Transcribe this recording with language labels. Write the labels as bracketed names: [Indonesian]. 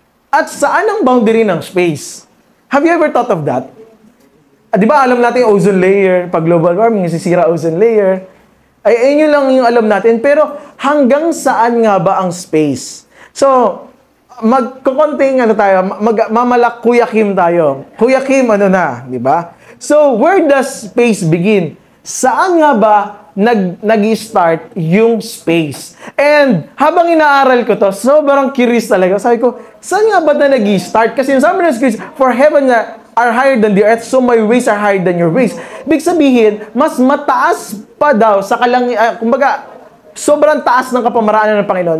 [Filipino] At saan ang boundary ng space? [English] Have you ever thought of that? [Filipino] Di ba alam natin yung ozone layer, pag global warming, sisira ozone layer. Ayun lang yung alam natin. Pero hanggang saan nga ba ang space? So, magkukonting tayo, mamalak Kuya Kim tayo. Kuya Kim, di ba? [English] So, where does space begin? [Filipino] Saan nga ba nag-start yung space? And habang inaaral ko to, sobrang curious talaga. Sabi ko, saan nga ba nag-start? Kasi sabi ng [English] scripture, for heaven are higher than the earth, so my ways are higher than your ways. [Filipino] Ibig sabihin, mas mataas pa daw sa kumbaga, sobrang taas ng kapamaraanan ng Panginoon.